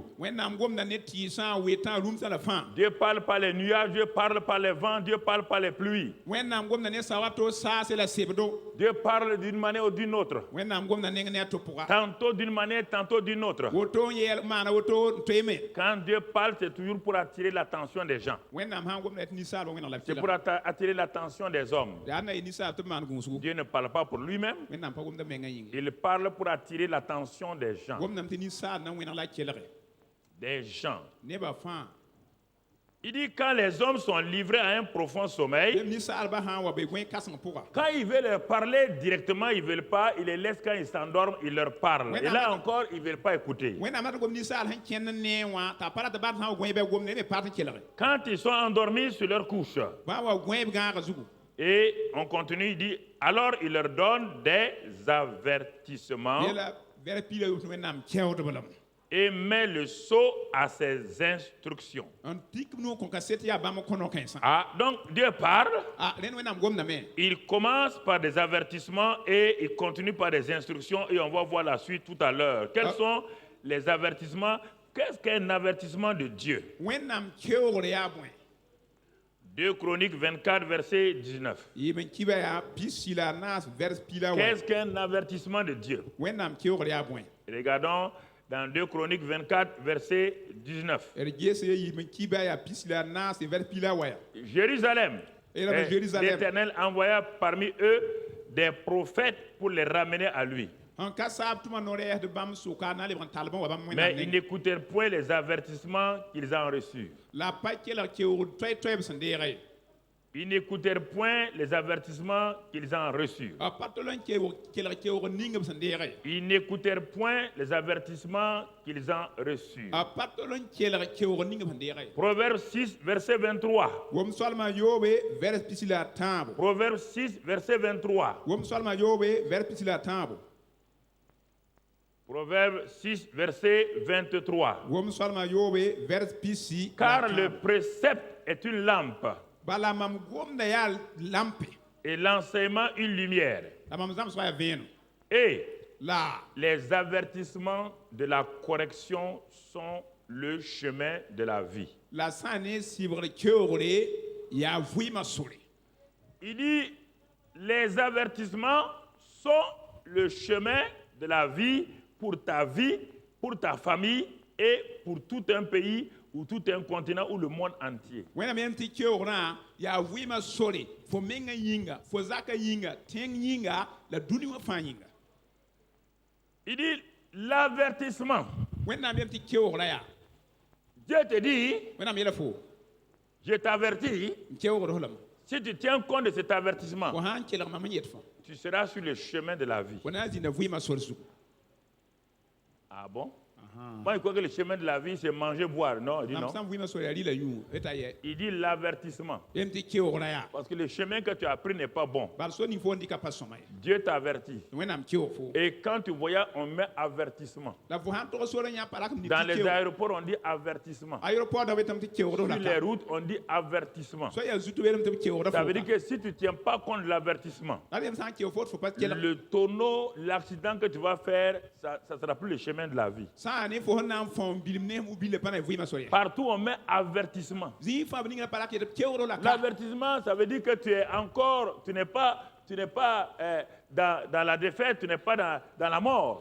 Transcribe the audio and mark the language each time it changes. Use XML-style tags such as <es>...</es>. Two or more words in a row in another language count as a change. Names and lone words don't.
<mos>Wẽnnaam gomda ne tɩɩsã wetã rũmsã la fãa.</mos> <fr>Dieu parle par les nuages, Dieu parle par les vents, Dieu parle par les pluies.</fr> <mos>Wẽnnaam gomda ne sawato saase la sebdo.</mos> <fr>Dieu parle d'une manière ou d'une autre.</fr> <mos>Wẽnnaam gomda neng ne a to pʋga.</mos> <fr>Tantôt d'une manière, tantôt d'une autre.</fr> <mos>Woto n yɛɛl maana woto n toeeme.</mos> <fr>Quand Dieu parle, c'est toujours pour attirer l'attention des gens.</fr> <mos>Wẽnnaam sã n gomda tɩ ninsaalba wẽneg la</mos> <fr>C'est pour attirer l'attention des hommes.</fr> <mos>yaa na ye ninsaal tɩ b maan gũusgu.</mos> <fr>Dieu ne parle pas pour lui-même.</fr> <mos>Wẽnnaam pa gomda menga yĩnga.</mos> <fr>Il parle pour attirer l'attention des gens.</fr> <mos>Gomdame tɩ ninsaal na n wẽneg la kelge.</mos> <fr>Des gens.</fr> <mos>Nebã fãa.</mos> <fr>Il dit quand les hommes sont livrés à un profond sommeil,</fr> <mos>Ninsaalba sã n wa be gõe-kãseng pʋga.</mos> <fr>quand ils veulent leur parler directement, ils ne veulent pas. Ils les laissent quand ils s'endorment, ils leur parlent. Et là encore, ils ne veulent pas écouter.</fr> <mos>Wẽnnaam na tɩ gom ninsaal sẽn kẽnd ne wã t'a pa ra tɩ bãd sã n wa gõe bɛ gomde ne pa tɩ kelge.</mos> <fr>Quand ils sont endormis sur leur couche,</fr> <mos>Bã wa gõe b gãagã zugu.</mos> <fr>et on continue, il dit, alors il leur donne des avertissements</fr> <mos>Yela vɛr pila tɩ wẽnnaam kɛoodb lame.</mos> <fr>et met le sceau à ses instructions.</fr> <mos>N tik nu kõn ka set yaa bãmb kõno-kãensã.</mos> <fr>Ah, donc Dieu parle,</fr> <mos>Rẽnd wẽnnaam gomdame.</mos> <fr>il commence par des avertissements et il continue par des instructions et on va voir la suite tout à l'heure. Quels sont les avertissements? Qu'est-ce qu'un avertissement de Dieu?</fr> <mos>Wẽnnaam keoogr yaa bõe.</mos> <fr>2 Chroniques 24, verset 19.</fr> <mos>Yɩm n kiba yaa pis-sila naas vɛrs pila wa.</mos> <fr>Qu'est-ce qu'un avertissement de Dieu?</fr> <mos>Wẽnnaam keoogr yaa bõe.</mos> <fr>Regardons dans 2 Chroniques 24, verset 19.</fr> <mos>D ges ye yɩm n kiba yaa pis-sila naas vɛrs pila wa ya.</mos> <fr>Jérusalem. Et là, Jérusalem. L'Éternel envoya parmi eux des prophètes pour les ramener à lui.</fr> <mos>N ka saab tɩ ma no-rɛɛsd bãmb sʋka na lebg n talb n wa bãmb</mos> <fr>Mais</fr> <mos>wẽnnaam</mos> <fr>ils</fr> <mos>neng.</mos> <fr>n'écoutèrent point les avertissements qu'ils ont reçus.</fr> <mos>La pa kelg keoogr toɛ-toɛ b sẽn deega ye.</mos> <fr>Ils n'écoutèrent point les avertissements qu'ils ont reçus.</fr> <mos>A pa tol n kelg keoogr ning b sẽn deega ye.</mos> <fr>Ils n'écoutèrent point les avertissements qu'ils ont reçus.</fr> <mos>A pa tol n kelg keoogr ning b sẽn deega ye.</mos> <fr>Proverbe 6, verset 23.</fr> <mos>Wom soalma yoobe vɛrs pis-la tãabo.</mos> <fr>Proverbe 6, verset 23.</fr> <mos>Wom soalma yoobe vɛrs pis-la tãabo.</mos> <fr>Proverbe 6, verset 23.</fr> <mos>Wom soalma yoobe vɛrs pisi.</mos> <fr>Car le précepte est une lampe</fr> <mos>Bala mam gomda yaa lampe.</mos> <fr>et l'enseignement une lumière.</fr> <mos>La mam zãmb soa yaa vẽenem.</mos> <fr>Et</fr> <mos>La</mos> <fr>les avertissements de la correction sont le chemin de la vie.</fr> <mos>la sã ne sɩbgr keoogre yaa vɩɩmã sore.</mos> <fr>Il dit, les avertissements sont le chemin de la vie pour ta vie, pour ta famille et pour tout un pays ou tout un continent ou le monde entier.</fr> <mos>Wẽnnaam yãmb tɩ keoogrã yaa vɩɩmã sore fo menga yĩnga fo zaka yĩnga tẽng yĩnga la dũni wã fãa yĩnga.</mos> <fr>Il dit, l'avertissement.</fr> <mos>Wẽnnaam yãmb tɩ keoogrã yaa.</mos> <fr>Dieu te dit,</fr> <mos>Wẽnnaam yeela fo</mos> <fr>je t'avertis,</fr> <mos>n keoogd fo lame.</mos> <fr>si tu tiens compte de cet avertissement,</fr> <mos>Fo sã n kelg mam n yet fo</mos> <fr>tu seras sur le chemin de la vie.</fr> <mos>fo na n zĩnda vɩɩmã sor zugu.</mos> <fr>Ah bon? Moi, je crois que le chemin de la vie, c'est manger, boire. Non, il dit</fr> <mos>Mam</mos> <fr>non.</fr> <mos>sã n vɩɩmã sor yaa rɩla yũ eta yɛ.</mos> <fr>Il dit l'avertissement.</fr> <mos>Yãmb tɩ keoogrã yaa.</mos> <fr>Parce que le chemin que tu as pris n'est pas bon.</fr> <mos>Bal so ning fo n dɩka pa sõma ye.</mos> <fr>Dieu t'avertit.</fr> <mos>Wẽnnaam keoog fo.</mos> <fr>Et quand tu voyages, on met avertissement.</fr> <mos>La fo sã n tog sor n yã pa rak n</mos> <fr>Dans les aéroports, on dit avertissement.</fr> <mos>aéroport da wetame tɩ keoogd</mos> <fr>Sur la les routes, on dit avertissement.</fr> <mos>so yaa zutu welem tɩ b keoogda</mos> <fr>Ça veut</fr> <mos>fo.</mos> <fr>dire que si tu ne tiens pas compte de l'avertissement,</fr> <mos>La yãmb sã n keoog fo tɩ fo pa kelg.</mos> <fr>le tonneau, l'accident que tu vas faire, ça ne sera plus le chemin de la vie.</fr> <mos>Sã ne fo sẽn na n fõom bilm ne u billa pa na vɩɩmã sor ye.</mos> <fr>Partout, on met avertissement.</fr> <mos>Zĩig fãa b ningrã pa rak yetɩ b keoogd la ka.</mos> <fr>L'avertissement, ça veut dire que tu n'es tu n'es pas dans la défaite, tu n'es pas dans la mort.</fr>